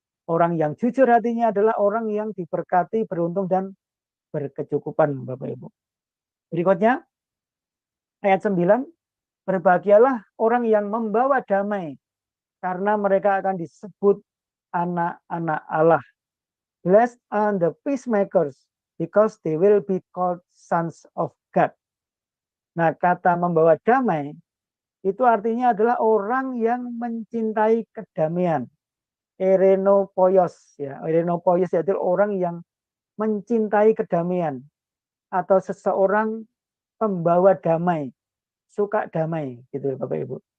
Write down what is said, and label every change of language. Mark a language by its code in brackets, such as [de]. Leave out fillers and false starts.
[id] Orang yang jujur hatinya adalah orang yang diberkati, beruntung, dan berkecukupan, Bapak Ibu. Berikutnya, ayat 9, berbahagialah orang yang membawa damai, karena mereka akan disebut anak-anak Allah. [en] Blessed are the peacemakers, because they will be called sons of God. [id] Nah, kata membawa damai, itu artinya adalah orang yang mencintai kedamaian. Erenopoios, ya. Erenopoios yaitu orang yang mencintai kedamaian, atau seseorang pembawa damai, suka damai, gitu Bapak Ibu.